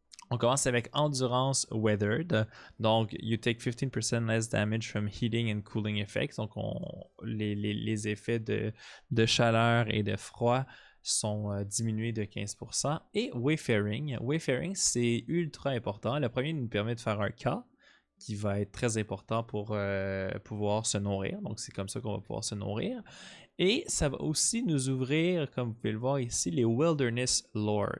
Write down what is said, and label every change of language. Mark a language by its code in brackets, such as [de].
[fr] On commence avec Endurance Weathered. Donc, [en] you take 15% less damage from heating and cooling effects. [fr] Donc, les effets de chaleur et de froid sont diminués de 15%. Et Wayfaring. Wayfaring, c'est ultra important. Le premier nous permet de faire un K qui va être très important pour pouvoir se nourrir. Donc, c'est comme ça qu'on va pouvoir se nourrir. Et ça va aussi nous ouvrir, comme vous pouvez le voir ici, les Wilderness Lore.